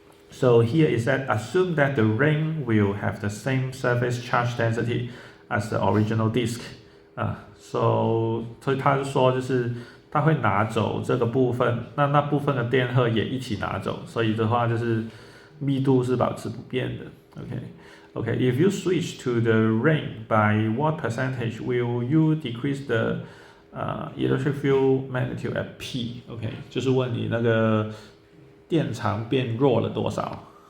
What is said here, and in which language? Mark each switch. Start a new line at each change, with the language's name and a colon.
English: So here is that assume that the ring will have the same surface charge density as the original disk.
Chinese: So 所以他就说就是他会拿走这个部分，那部分的电荷也一起拿走，所以的话就是密度是保持不变的。
English: Okay, if you switch to the ring, by what percentage will you decrease the electric field magnitude at P?
Chinese: Okay, 就是问你那个电场变弱了多少。